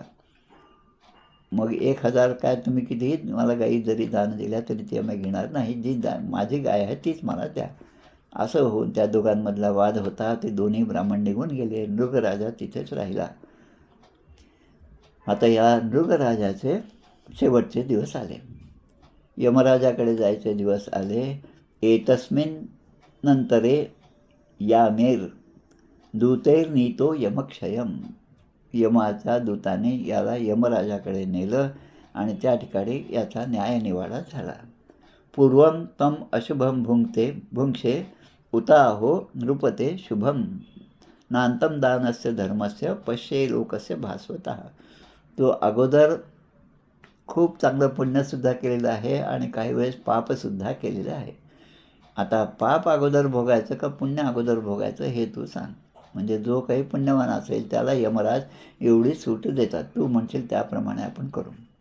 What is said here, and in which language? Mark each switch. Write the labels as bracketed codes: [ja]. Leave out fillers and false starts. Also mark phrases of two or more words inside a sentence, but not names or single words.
[mr] मग 1,000 काय तुम्ही कितीही मला गाई जरी दान दिल्या तरी ती आम्ही घेणार नाही, जी माझी गाय आहे तीच मला द्या. असं होऊन त्या दोघांमधला वाद होता. ते दोन्ही ब्राह्मण निघून गेले. नृगराजा तिथेच राहिला. आता या नृगराजाचे शेवटचे दिवस आले, यमराजाकडे जायचे दिवस आले. [sa] एतस्मिन् नंतरे यामेर दूतैर्नीतो यमक्षयम, [mr] यमाच्या दूताने याला यमराजाकडे नेलं आणि त्या ठिकाणी याचा न्यायनिवाडा झाला. [sa] पूर्वं तम अशुभम भुंक्षे उताहो नृपते शुभम, नांतम दानस्य धर्मस्य पश्ये लोकस्य भास्वतः. [mr] तो अगोदर खूप चांगलं पुण्यसुद्धा केलेलं आहे आणि काही वेळेस पापसुद्धा केलेलं आहे. आता पाप अगोदर भोगायचं का पुण्य अगोदर भोगायचं हे तू सांग. म्हणजे जो काही पुण्यवान असेल त्याला यमराज एवढी सूट देतात, तू म्हणशील त्याप्रमाणे आपण करू.